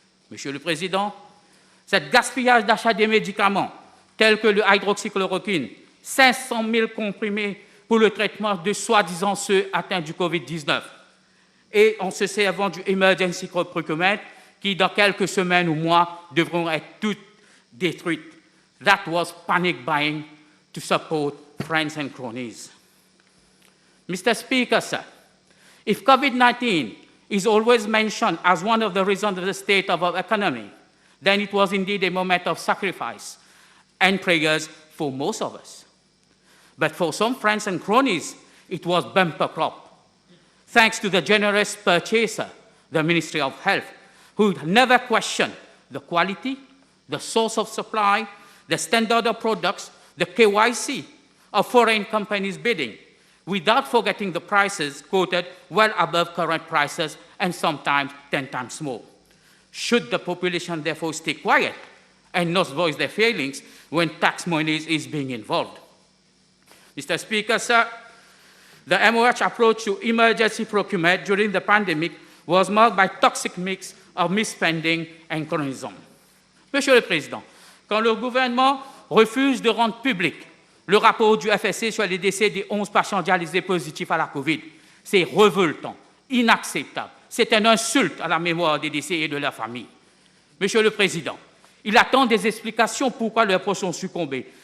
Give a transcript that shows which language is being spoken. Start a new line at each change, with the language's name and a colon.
French: Monsieur le Président, ce gaspillage d'achat des médicaments, tels que le hydroxychloroquine, 500 000 comprimés pour le traitement de soi-disant ceux atteints du Covid-19, et en se servant du Emergency Procurement, qui dans quelques semaines ou mois devront être toutes détruites.
English: That was panic buying to support friends and cronies. Mr. Speaker, sir, if COVID-19 is always mentioned as one of the reasons of the state of our economy, then it was indeed a moment of sacrifice and prayers for most of us. But for some friends and cronies, it was bumper crop. Thanks to the generous purchaser, the Ministry of Health, who never questioned the quality, the source of supply, the standard of products, the KYC of foreign companies bidding, without forgetting the prices quoted well above current prices and sometimes 10 times more. Should the population therefore stay quiet and not voice their feelings when tax money is being involved? Mr. Speaker, sir, the MOH approach to emergency procurement during the pandemic was marked by a toxic mix of misspending and cronyism.
French: Monsieur le Président, quand le gouvernement refuse de rendre public le rapport du FSC sur les décès des 11 patients dialysés positifs à la COVID, c'est révoltant, inacceptable. C'est une insulte à la mémoire des décès et de leurs familles. Monsieur le Président, il attend des explications pourquoi leurs proches ont succombé.